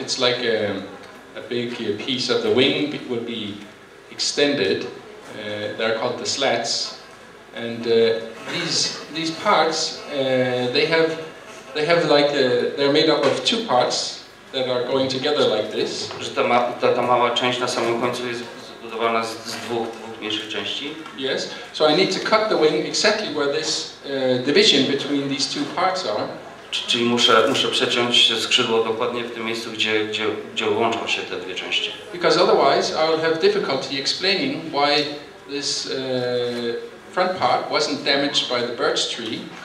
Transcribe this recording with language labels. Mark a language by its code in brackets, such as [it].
[en] It's like a big piece of the wing will be extended. They're called the slats, and these parts they have like they're made up of two parts that are going together like this. [pl] Że ta mała część na samym końcu jest zbudowana z dwóch mniejszych części. [en] Yes. So I need to cut the wing exactly where this division between these two parts are. [pl] Czyli muszę przeciąć skrzydło dokładnie w tym miejscu, gdzie łączą się te dwie części. [en] Because otherwise I will have difficulty explaining why this front part wasn't damaged by the birch tree.